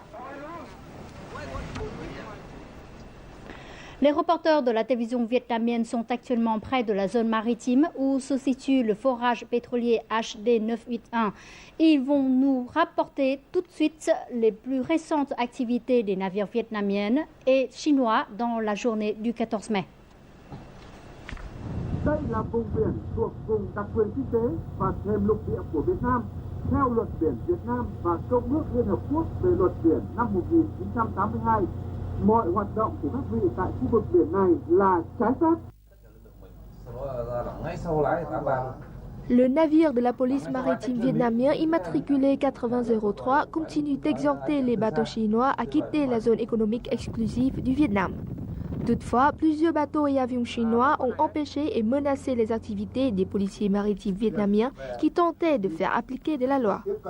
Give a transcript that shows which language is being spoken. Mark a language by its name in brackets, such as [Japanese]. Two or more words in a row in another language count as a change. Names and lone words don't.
[French] Les reporters de la télévision vietnamienne sont actuellement près de la zone maritime où se situe le forage pétrolier HD 981. Ils vont nous rapporter tout de suite les plus récentes activités des navires vietnamiennes et chinois dans la journée du 14 mai. [Vietnamese] Đây là vùng biển thuộc vùng đặc quyền kinh tế và thềm lục địa của Việt Nam theo luật biển Việt Nam và Công ước Liên Hợp Quốc về luật biển năm 1982. Mọi hoạt động của các vị tại khu vực biển này là trái phép. [French] Le navire de la police maritime vietnamien immatriculé 8003 continue d'exhorter les bateaux chinois à quitter la zone économique exclusive du Vietnam. Toutefois, plusieurs bateaux et avions chinois ont empêché et menacé les activités des policiers maritimes vietnamiens qui tentaient de faire appliquer de la loi.